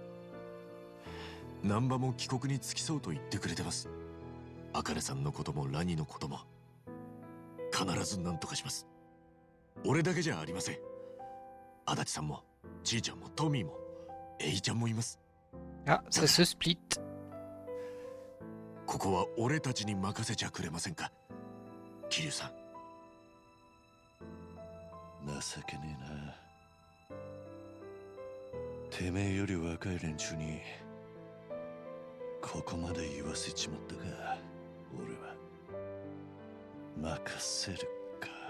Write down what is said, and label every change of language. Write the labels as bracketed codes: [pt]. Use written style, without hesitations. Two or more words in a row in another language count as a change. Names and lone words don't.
[ja] 難波も帰国に着きそうと言ってくれてます。茜さんのこともラニのことも必ず何とかします。俺だけじゃありません。足立さんもじいちゃんもトミーもエイちゃんもいます。あ、 [fr] ça se split。 [ja] ここは俺たちに任せちゃくれませんか、桐生さん。情けねえな。てめえより若い連中にここまで言わせちまったが、俺は任せるか。